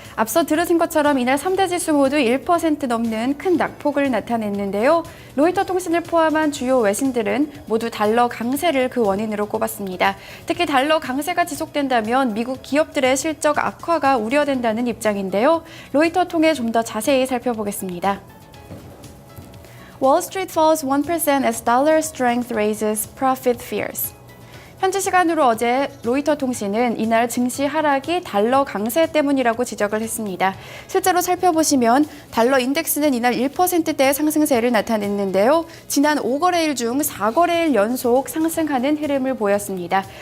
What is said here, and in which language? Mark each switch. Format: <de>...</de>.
<ko>앞서 들으신 것처럼 이날 3대 지수 모두 1% 넘는 큰 낙폭을 나타냈는데요. 로이터 통신을 포함한 주요 외신들은 모두 달러 강세를 그 원인으로 꼽았습니다. 특히 달러 강세가 지속된다면 미국 기업들의 실적 악화가 우려된다는 입장인데요. 로이터 통해 좀 더 자세히 살펴보겠습니다.</ko> <en>Wall Street falls 1% as dollar strength raises profit fears.</en> <ko>현지 시간으로 어제 로이터 통신은 이날 증시 하락이 달러 강세 때문이라고 지적을 했습니다. 실제로 살펴보시면 달러 인덱스는 이날 1%대의 상승세를 나타냈는데요. 지난 5거래일 중 4거래일 연속 상승하는 흐름을 보였습니다.</ko>